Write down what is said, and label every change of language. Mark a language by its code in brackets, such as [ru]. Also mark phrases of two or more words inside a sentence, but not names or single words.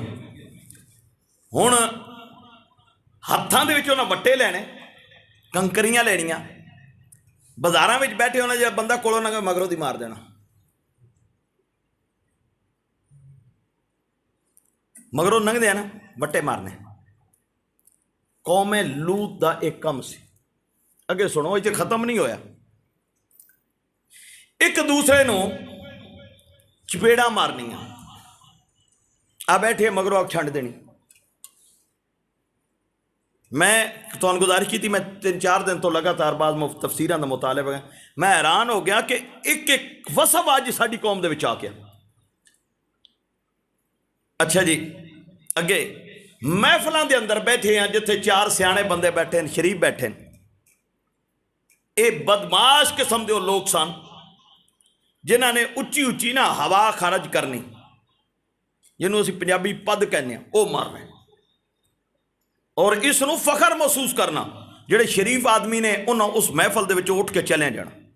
[pa] ਹੁਣ ਹੱਥਾਂ ਦੇ ਵਿਚ ਉਨ੍ਹਾਂ ਵੱਟੇ ਲੈਣੇ, ਕੰਕਰੀਆਂ ਲੈਣੀਆਂ, ਬਾਜ਼ਾਰਾਂ ਵਿਚ ਬੈਠੇ ਹੋਣਾ, ਜੇ ਬੰਦਾ ਕੋਲੋਂ ਨਾ ਮਗਰੋਂ ਦੀ ਮਾਰ ਦੇਣਾ। ਮਗਰੋਂ ਲੰਘਦੇ ਆ ਨਾ ਵੱਟੇ ਮਾਰਨੇ। قوم لوط دا ایک کم سی. اگے سنو یہ ختم نہیں ہویا. ایک دوسرے نو چپیڑا مارنیاں آ بیٹھے مگروں آگ چھنڈ دینی. [ur] میں تو گزارش کی تھی، میں 3-4 دن تو لگاتار بعض تفسیراں دا مطالعہ بغیر میں حیران ہو گیا کہ ایک وصف آج [pa] ساری قوم دے وچ آ گیا. اچھا جی اگے محفلاں دے اندر بیٹھے ہیں جتھے 4 سیانے بندے بیٹھے ہیں، شریف بیٹھے ہیں. اے بدماش قسم دے لوگ سن جنہاں نے اچھی اچھی نا ہوا خارج کرنی، جنہوں اسی پنجابی پد کہنے ہیں، وہ مار رہے ہیں. اور اس نو فخر محسوس کرنا جڑے شریف آدمی نے انہوں اس محفل دے وچ اٹھ کے چلے جانا.